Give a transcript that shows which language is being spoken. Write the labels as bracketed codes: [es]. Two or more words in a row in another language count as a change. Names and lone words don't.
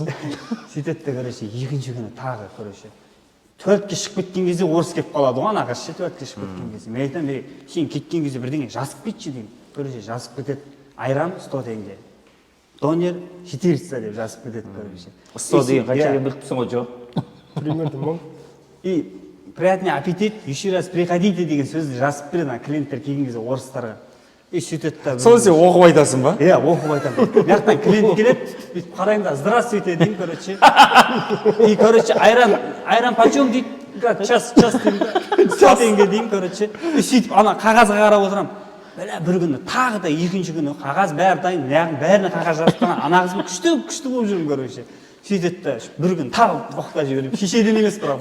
[kk] Сөйтеді да, короче, екінші күні тағы, короче. 4-ке шығып кеткен кезде орыс келіп қалады ғой, ана қыз ше, 4-ке шығып кеткен кезде. Мен айтамын, сен кеткен кезде бірдеңе жазып кетші деймін. Короче, жазып кетеді. Айран 100 теңге. Донер 400 деп жазып кетеді, короче. 100 деген қаншаға біліп тұрсың ғой, жоқ? [ru] Примерно 1000. И приятный аппетит, еще раз приходите [kk] деген сөзді жазып береді ана клиенттер келген кезде орыстарға. сөйтеді да соны сен оқып айтасың ба? иә оқып айтамын мына жақтан клиент келеді бүйтіп қараймын да здравствуйте деймін [ru] короче и короче [kk] айран почем дейді час деймін да 100 теңге деймін короче и сөйтіп ана қағазға қарап отырамын бәле бір күні тағы да екінші күні қағаз бәрі дайын мына бәріне қағаз жазып қойған ана қызбен күшті болып жүрмін короче сөйтеді да бір күні тағы боқта жіберемін шешеден емес бірақ